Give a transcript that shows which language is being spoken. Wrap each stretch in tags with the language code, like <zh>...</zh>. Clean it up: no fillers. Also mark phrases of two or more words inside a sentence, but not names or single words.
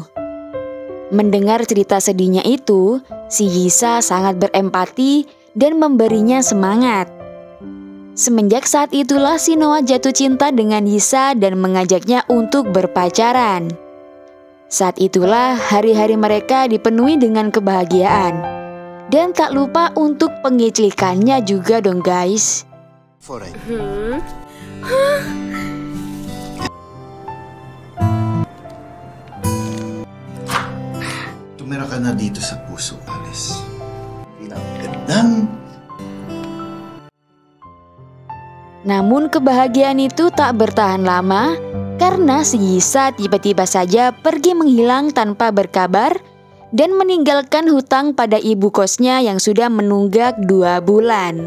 <id>Mendengar cerita sedihnya itu, si Yisa sangat berempati dan memberinya semangat. Semenjak saat itulah si Noah jatuh cinta dengan Yisa dan mengajaknya untuk berpacaran. Saat itulah hari-hari mereka dipenuhi dengan kebahagiaan. Dan tak lupa untuk pengiclikannya juga dong guys.</id> <tl>Tumira ka na dito sa puso, Alice. Pinagandang.</tl> <id>Namun kebahagiaan itu tak bertahan lama karena si Yisa tiba-tiba saja pergi menghilang tanpa berkabar dan meninggalkan hutang pada ibu kosnya yang sudah menunggak 2 bulan.</id>